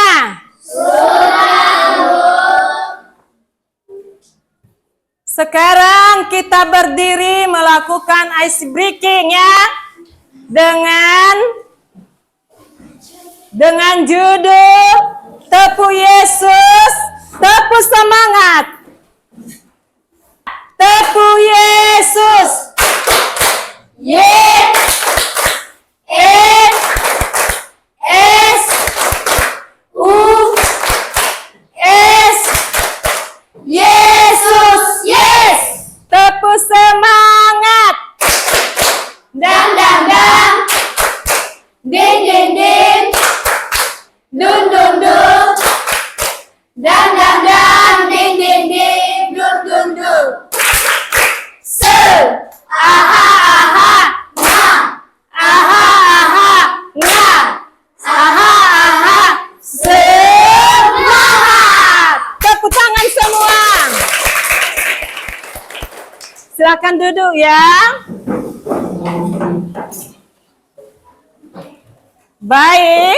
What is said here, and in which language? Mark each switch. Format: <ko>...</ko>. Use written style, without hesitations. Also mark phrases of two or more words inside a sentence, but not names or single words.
<id>Sudah, Bu. Sekarang kita berdiri melakukan</id> <en>ice breaking</en> <id>ya. Dengan judul Tepu Yesus, Tepu Semangat. Tepu Yesus. Yesus, yes. Tepu semangat. Dang dang dang. Ding ding ding. Dun dun dun. Dang dang dang. Ding ding ding. Dun dun dun. Se. Aha aha. Na. Aha aha. Na. Aha aha. Semangat. Tepuk tangan semua. Silakan duduk ya. Baik.</id>